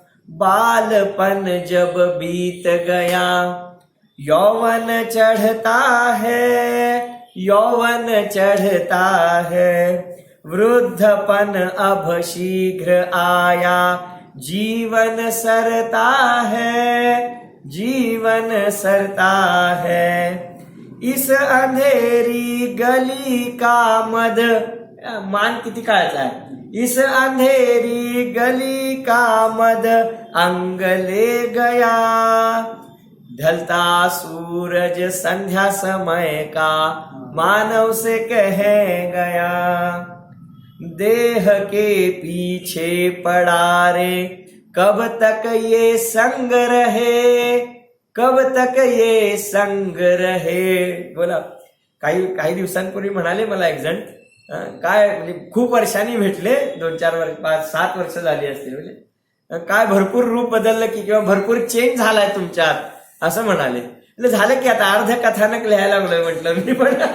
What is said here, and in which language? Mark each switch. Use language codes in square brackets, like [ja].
[hi] बालपन जब बीत गया, यौवन चढ़ता है, यौवन चढ़ता है. वृद्धपन अब शीघ्र आया, जीवन सरता है, जीवन सरता है. इस अंधेरी गली का मद, मान [mr] किती काळाचा आहे. [hi] इस अंधेरी गली का मद अंग ले गया. ढलता सूरज संध्या समय का, मानव से कह गया. देह के पीछे पड़ा रे, कब तक ये संग रहे, कब तक ये संग रहे. [mr] बोला, काही दिवसांपूर्वी म्हणाले मला एक जण, काय म्हणजे खूप वर्षांनी भेटले, 2-4 वर्ष 5-7 वर्ष झाली असतील, म्हणजे काय भरपूर रूप बदललं की किंवा भरपूर चेंज झालाय तुमच्यात असं म्हणाले. म्हणजे झालं की आता अर्ध कथानक लिहायला लागलोय म्हटलं मी पण.